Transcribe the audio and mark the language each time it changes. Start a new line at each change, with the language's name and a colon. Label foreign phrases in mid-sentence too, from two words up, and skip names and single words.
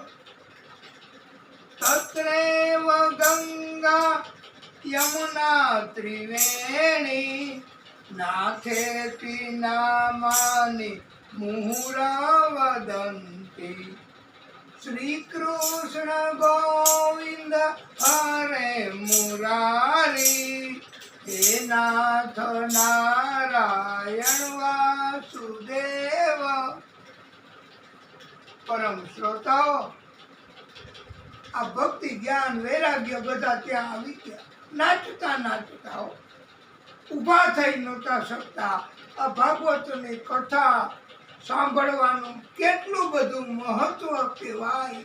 Sanskrit: तत्रैव गंगा यमुना त्रिवेणी, नाथेति नामानि मुहुरा वदन्ति. श्री कृष्ण गोविंद हरे मुरारी, हे नाथ नारायण वासुदेव.
Gujarati: પરમ શ્રોતાઓ, આ ભક્તિ, જ્ઞાન, વૈરાગ્ય બધા ત્યાં આવી ગયા. નાચતા નાચતા ઊભા થઈ નહોતા શકતા. આ ભાગવતની કથા સાંભળવાનું કેટલું બધું મહત્વ કહેવાય.